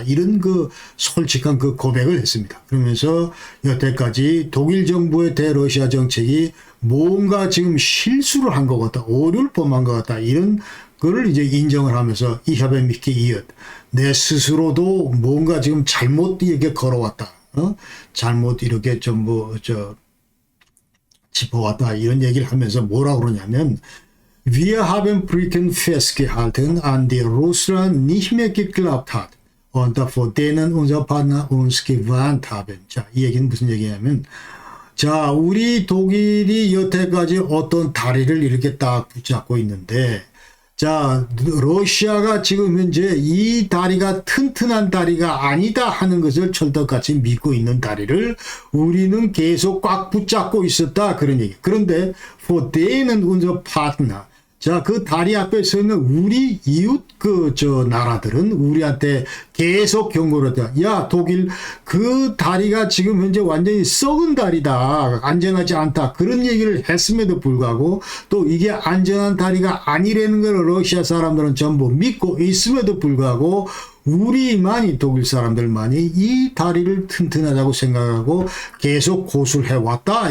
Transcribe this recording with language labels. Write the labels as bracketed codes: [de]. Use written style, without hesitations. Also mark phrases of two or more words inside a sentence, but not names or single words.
[ko] 이런 솔직한 고백을 했습니다. 그러면서 여태까지 독일 정부의 대러시아 정책이 뭔가 지금 실수를 한 것 같다. 오류를 범한 것 같다. 이런 거를 이제 인정을 하면서 [de] Ich habe mich geirrt. [ko] 내 스스로도 뭔가 지금 잘못 이렇게 걸어왔다. 잘못 이렇게 짚어왔다. 이런 얘기를 하면서 뭐라고 그러냐면, [de] Wir haben Brücken festgehalten, an die Russland nicht mehr geglaubt hat und vor denen unser Partner uns gewarnt haben. [ko] 자, 이 얘기는 무슨 얘기냐면, 자, 우리 독일이 여태까지 어떤 다리를 이렇게 딱 붙잡고 있는데, 자, 러시아가 지금 현재 이 다리가 튼튼한 다리가 아니다 하는 것을 철떡같이 믿고 있는 다리를 우리는 계속 꽉 붙잡고 있었다. 그런 얘기. 그런데 [de] for denen unser Partner. [ko] 자, 그 다리 앞에 서 있는 우리 이웃 나라들은 우리한테 계속 경고를 했다. 야, 독일, 그 다리가 지금 현재 완전히 썩은 다리다. 안전하지 않다. 그런 얘기를 했음에도 불구하고 또 이게 안전한 다리가 아니라는 걸 러시아 사람들은 전부 믿고 있음에도 불구하고 우리만이, 독일 사람들만이 이 다리를 튼튼하다고 생각하고 계속 고수를 해왔다.